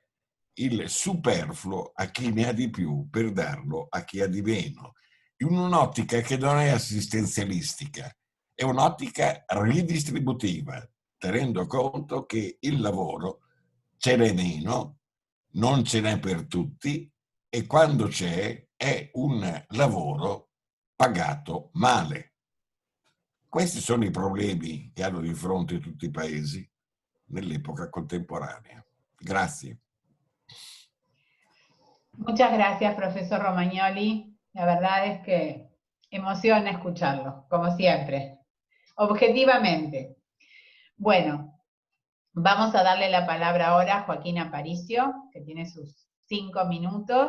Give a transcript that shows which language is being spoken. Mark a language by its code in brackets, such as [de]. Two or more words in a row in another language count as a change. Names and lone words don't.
[it] il superfluo a chi ne ha di più per darlo a chi ha di meno, in un'ottica che non è assistenzialistica, è un'ottica ridistributiva, tenendo conto che il lavoro ce n'è meno, non ce n'è per tutti, e quando c'è è un lavoro pagato male. Questi sono i problemi che hanno di fronte tutti i paesi nell'epoca contemporanea. Grazie. [es] Muchas gracias, profesor Romagnoli. La verdad es que emociona escucharlo, como siempre, objetivamente. Bueno, vamos a darle la palabra ahora a Joaquín Aparicio, que tiene sus 5 minutos.